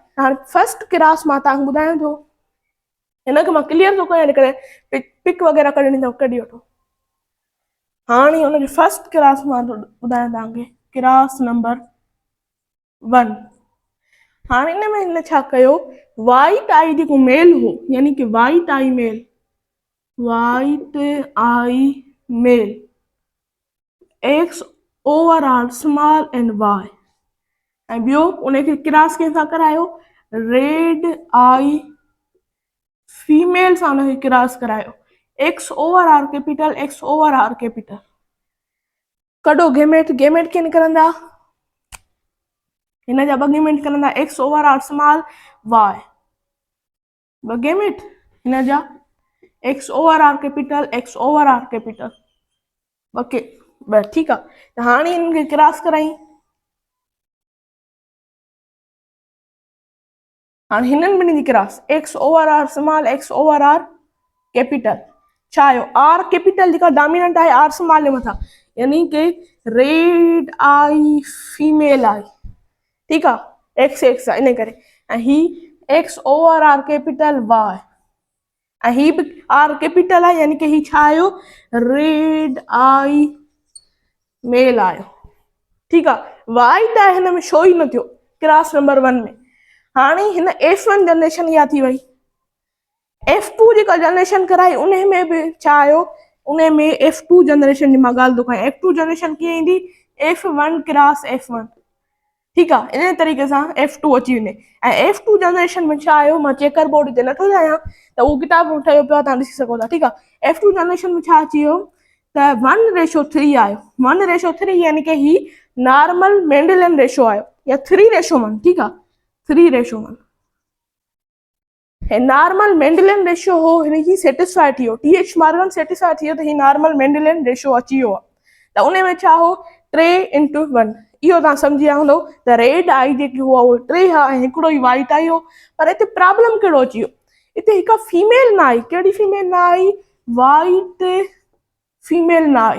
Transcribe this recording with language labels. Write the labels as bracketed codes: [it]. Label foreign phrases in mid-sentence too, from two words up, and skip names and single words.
[sd] हाणे फर्स्ट क्रास मां तव्हांखे ॿुधायां थो, हिनखे मां क्लियर थो कयां, इन करे पिक वग़ैरह कढणी अथव, कढी वठो। हाणे हुनजो फर्स्ट क्रास मां ॿुधायां तव्हांखे, क्रास नंबर 1। हाणे हिन में हिन छा कयो, [en] white eye [sd] जेको मेल हो, यानी कि [en] white eye male X over r small and Y, [sd] ऐं ॿियो उनखे क्रास कंहिंसां करायो, [en] red eye female [sd] सां उनखे क्रास करायो, [en] X over R capital. [sd] कढो गेमेट, गेमेट कीअं निकिरंदा, हिन जा 2 गेमेट निकिरंदा, [en] X over r small Y, [sd] 2 गेमेट हिन जा [en] X over R capital. [sd] ओके बस ठीकु आहे। त हाणे हिनखे क्रास कराई, हाणे हिननि ॿिन्हिनि जी क्रास, [en] X over r small, X over R capital. [sd] छा आयो, [en] R capital [sd] जेका डोमिनेंट आहे [en] r small [sd] जे मथां, यानी कि [en] red eye female [sd] आई। ठीकु आहे, एक्स आहे इन करे, ऐं ही [en] X over R capital Y, [sd] ऐं ही बि [en] R capital [sd] आहे, यानी कि ही छा आयो, [en] red eye male [sd] आयो। ठीकु आहे। वाई त हिन में शो ई न थियो [en] class number [sd] 1 में। हाणे हिन F1 जनरेशन इहा थी वई। F2 जेका जनरेशन कराई उन में बि छा आयो, उन में F2 जनरेशन जी मां ॻाल्हि थो कयां। F2 जनरेशन कीअं ईंदी, F1 क्रॉस F1, ठीकु आहे। इन तरीक़े सां F2 अची वञे। ऐं F2 जनरेशन में छा आयो, मां [en] checker board [sd] ते नथो ठाहियां त उहो किताब ठहियो पियो आहे, तव्हां ॾिसी सघो था, ठीकु आहे। F2 जनरेशन में छा अची वियो त 1:3 आयो। 1:3 यानी कि ही [en] normal Mendelian ratio [sd] आयो, या 3:1, ठीकु आहे, 3:1। [en] normal Mendelian ratio [sd] हो, हिनजी सेटिस्फाई थी वियो, TH मॉर्गन सेटिस्फाई थी वियो त ही [en] normal Mendelian ratio [sd] अची वियो आहे। त उन में छा हो, 3:1। इहो तव्हां सम्झी विया हूंदव त [en] red eye [sd] जेकी हुआ उहो 3 हा ऐं हिकिड़ो ई [en] white eye [sd] हो। पर हिते प्रॉब्लम कहिड़ो अची वियो, हिते हिकु फीमेल न आई। कहिड़ी फीमेल न आई, वाइट फीमेल न आई।